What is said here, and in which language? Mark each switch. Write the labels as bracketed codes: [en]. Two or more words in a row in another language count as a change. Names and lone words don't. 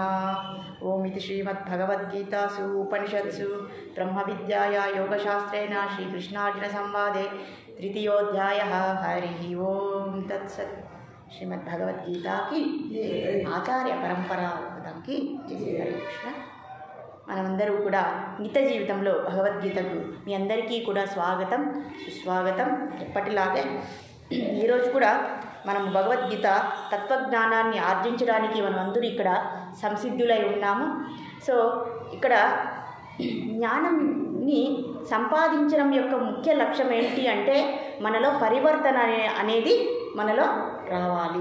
[sa] ओम इति श्रीमद्भगवद्गीतासु उपनिषत्सु ब्रह्मविद्यायां योगशास्त्रेण श्रीकृष्णार्जुनसंवादे तृतीयोऽध्यायः। हरिः ओम तत्सत्। [hi] श्रीमद्भगवद्गीता की आचार्य परंपरा की जय। [sa] हरे कृष्ण। [te] మనమందరూ కూడా నిత్య జీవితంలో భగవద్గీతకు మీ అందరికీ కూడా స్వాగతం సుస్వాగతం. ఎప్పటిలాగే ఈరోజు కూడా మనం భగవద్గీత తత్వజ్ఞానాన్ని ఆర్జించడానికి మనం అందరూ ఇక్కడ సంసిద్ధులై ఉన్నాము. సో ఇక్కడ జ్ఞానాన్ని సంపాదించడం యొక్క ముఖ్య లక్ష్యం ఏంటి అంటే మనలో పరివర్తన అనేది మనలో రావాలి.